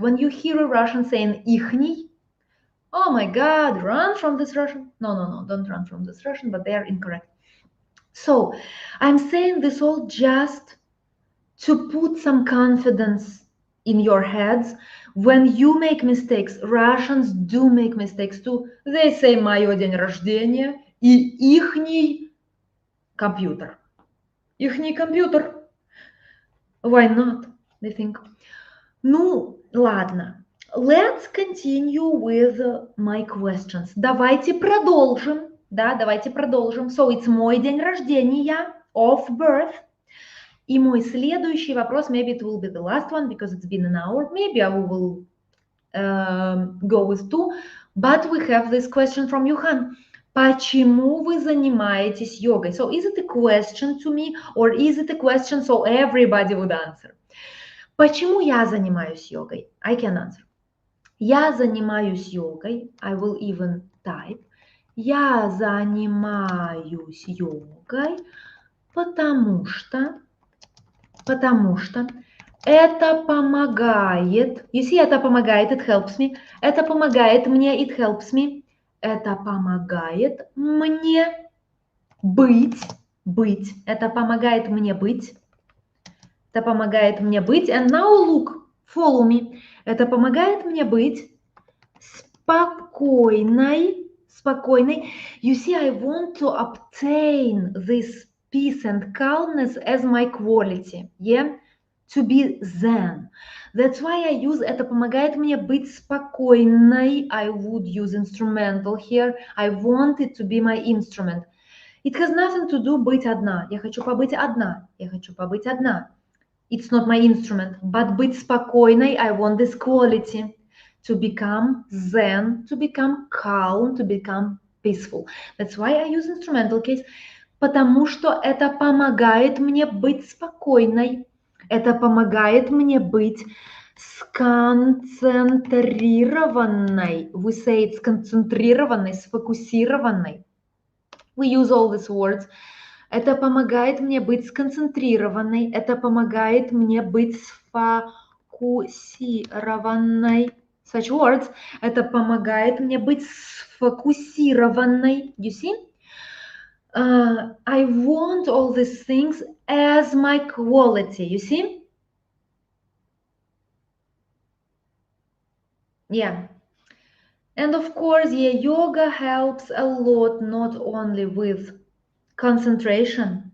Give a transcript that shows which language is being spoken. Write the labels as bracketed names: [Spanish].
[English] When you hear a Russian saying ихний, oh my God, run from this Russian. No, don't run from this Russian, but they are incorrect. So I'm saying this all just to put some confidence in your heads. When you make mistakes, Russians do make mistakes too. They say [Russian] «моё день рождения» и «ихний компьютер». Ихний компьютер. [English] Why not? They think. [Russian] Ну, ладно. [English] Let's continue with my questions. [Russian] Давайте продолжим. Да, давайте продолжим. [English] So it's [Russian] мой день рождения, [English] of birth. [Russian] И мой следующий вопрос, [English] maybe it will be the last one because it's been an hour. Maybe I will go with two. But we have this question from Юхан. [Russian] Почему вы занимаетесь йогой? [English] So is it a question to me or is it a question so everybody would answer? [Russian] Почему я занимаюсь йогой? [English] I can answer. [Russian] Я занимаюсь йогой. [English] I will even type. [Russian] Я занимаюсь йогой, потому что это помогает, [English] you see, [Russian] это помогает, [English] it helps me, [Russian] это помогает мне, it helps me, это помогает мне быть, это помогает мне быть, [English] and now look, follow me, [Russian] это помогает мне быть спокойной, [English] you see, I want to obtain this peace and calmness as my quality, yeah, to be zen. That's why I use [Russian] это помогает мне быть спокойной. [English] I would use instrumental here. I want it to be my instrument. It has nothing to do [Russian] быть одна. Я хочу побыть одна. [English] It's not my instrument. But [Russian] быть спокойной, [English] I want this quality. To become zen, to become calm, to become peaceful. That's why I use instrumental case. [Russian] Потому что это помогает мне быть спокойной. Это помогает мне быть сконцентрированной. [English] We say it's [Russian] сконцентрированной, сфокусированной. [English] We use all these words. [Russian] Это помогает мне быть сконцентрированной. Это помогает мне быть сфокусированной. [English] Such words. [Russian] Это помогает мне быть сфокусированной. [English] You see? I want all these things as my quality, you see? Yeah. And of course, yeah, yoga helps a lot, not only with concentration.